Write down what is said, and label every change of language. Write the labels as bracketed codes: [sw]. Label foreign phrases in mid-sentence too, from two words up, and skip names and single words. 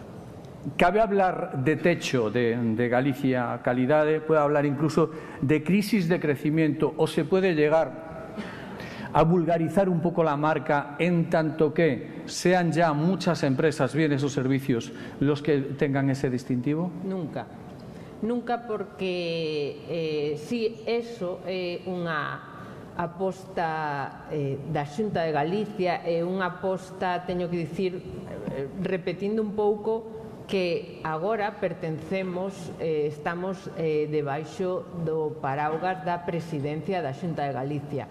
[es] Cabe hablar de techo de Galicia Calidade, puede hablar incluso de crisis de crecimiento, o se puede llegar a vulgarizar un poco la marca en tanto que sean ya muchas empresas, bienes o servicios los que tengan ese distintivo? [gl] Nunca, porque [es] si eso [gl] é unha aposta da Xunta de Galicia, é unha aposta, teño que dicir, repetindo un pouco, que agora pertencemos, estamos debaixo do paraugas da presidencia da Xunta de Galicia.